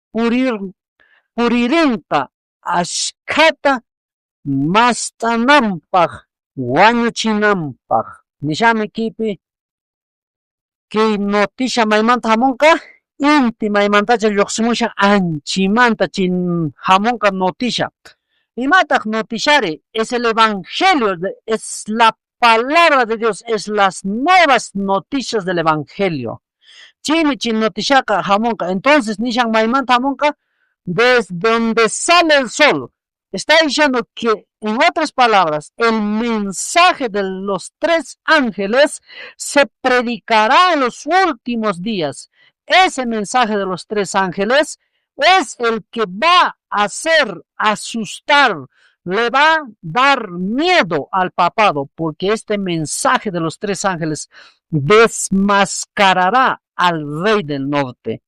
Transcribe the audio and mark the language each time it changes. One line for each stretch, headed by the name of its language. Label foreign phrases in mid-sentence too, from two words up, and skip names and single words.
Quechua: puririnqa ashkhata mast'ananpaq wañuchinanpaq nishami kipi ki noticia maymanta hamunqa inti maymantacha lluqsimushan anchimanta chin hamunqa noticia imataq noticiari
Spanish: es el evangelio es la palabra de Dios es las nuevas noticias del evangelio
Quechua: chimi chin noticiaqa hamunqa
Spanish: entonces
Quechua: nishan maymanta hamunqa
Spanish: desde donde sale el sol está diciendo que, en otras palabras, el mensaje de los tres ángeles se predicará en los últimos días. Ese mensaje de los tres ángeles es el que va a hacer asustar, le va a dar miedo al papado, porque este mensaje de los tres ángeles desmascarará al rey del norte.